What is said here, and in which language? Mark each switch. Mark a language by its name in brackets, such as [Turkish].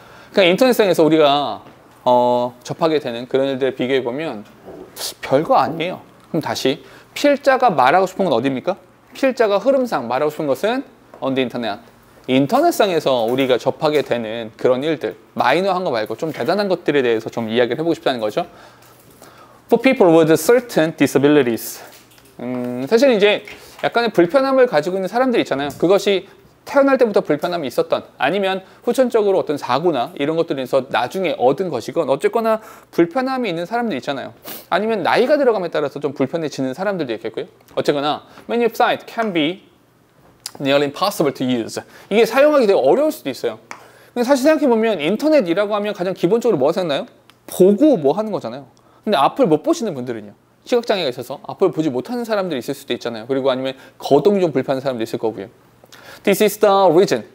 [Korean] 그러니까 인터넷상에서 우리가 접하게 되는 그런 일들을 비교해 보면 별거 아니에요. 그럼 다시 필자가 말하고 싶은 건 어디입니까? 필자가 흐름상 말하고 싶은 것은 [English] on the internet. [Korean] 인터넷상에서 우리가 접하게 되는 그런 일들, 마이너한 거 말고 좀 대단한 것들에 대해서 좀 이야기를 해보고 싶다는 거죠. [English] For people with certain disabilities. [Korean] 사실 이제 약간의 불편함을 가지고 있는 사람들이 있잖아요. 그것이 태어날 때부터 불편함이 있었던, 아니면 후천적으로 어떤 사고나 이런 것들을 해서 나중에 얻은 것이건, 어쨌거나 불편함이 있는 사람들이 있잖아요. 아니면 나이가 들어감에 따라서 좀 불편해지는 사람들도 있겠고요. 어쨌거나 [English] many sites can be nearly impossible to use. [Korean] 이게 사용하기 되게 어려울 수도 있어요. 근데 사실 생각해보면 인터넷이라고 하면 가장 기본적으로 뭐가 생각나요? 보고 뭐 하는 거잖아요. 근데 앞을 못 보시는 분들은요, 시각장애가 있어서 앞을 보지 못하는 사람들이 있을 수도 있잖아요. 그리고 아니면 거동이 좀 불편한 사람도 있을 거고요. [English] This is the reason.